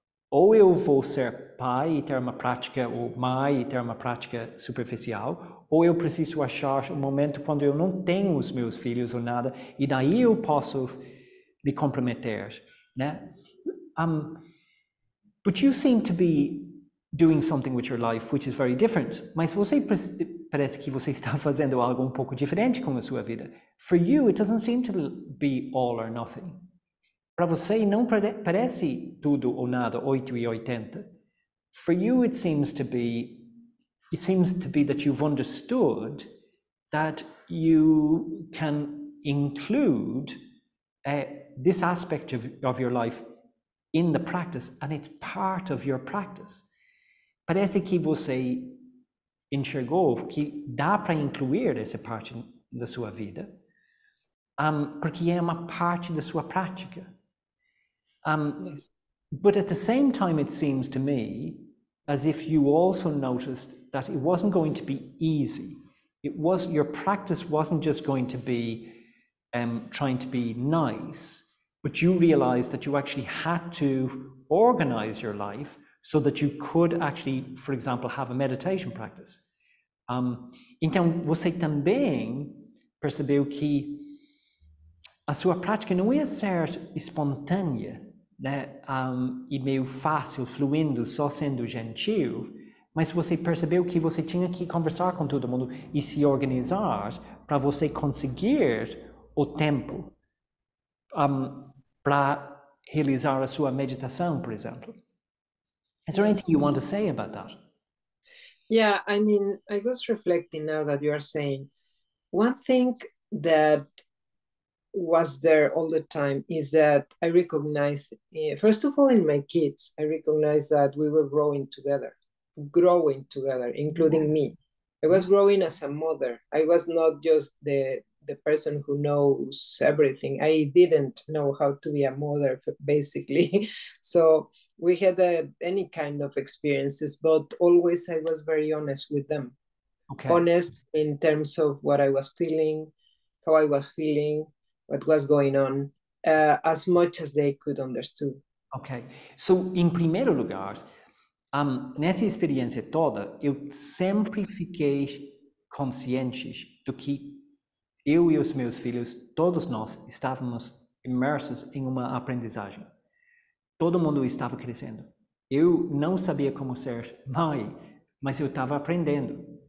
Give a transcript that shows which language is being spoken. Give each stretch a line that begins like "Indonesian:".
Portuguese: Ou eu vou ser pai e ter uma prática, ou mãe e ter uma prática superficial, ou eu preciso achar um momento quando eu não tenho os meus filhos ou nada, e daí eu posso me comprometer, né?
English: But you seem to be doing something with your life which is very different.
Portuguese: Mas você parece que você está fazendo algo um pouco diferente com a sua vida.
English: For you, it doesn't seem to be all or nothing.
Portuguese: Para você não parece tudo ou nada, 8 e 80.
English: For you, it seems to be that you've understood that you can include this aspect of your life in the practice, and it's part of your practice.
Portuguese: Parece que você enxergou que dá para incluir essa parte da sua vida, porque é uma parte da sua prática.
English: Yes. But at the same time, it seems to me as if you also noticed that it wasn't going to be easy. Your practice wasn't just going to be trying to be nice, but you realized that you actually had to organize your life so that you could actually, for example, have a meditation practice.
Portuguese: Então, você também percebeu que a sua prática não ia ser espontânea, né, e meio fácil, fluindo, só sendo gentil, mas você percebeu que você tinha que conversar com todo mundo e se organizar para você conseguir o tempo para realizar a sua meditação, por exemplo.
English: Is there anything you want to say about that? Yeah, I mean, I was reflecting now that you are saying, one thing that was there all the time is that I recognized, first of all, in my kids, I recognized that we were growing together, including me. I was growing as a mother. I was not just the person who knows everything. I didn't know how to be a mother, basically. So we had any kind of experiences, but always I was very honest with them. Okay. Honest in terms of what I was feeling, how I was feeling, what was going on, as much as they could understand. Ok.
Portuguese: So, em primeiro lugar, nessa experiência toda, eu sempre fiquei consciente do que eu e os meus filhos, todos nós, estávamos imersos em uma aprendizagem. Todo mundo estava crescendo. Eu não sabia como ser mãe, mas eu estava aprendendo.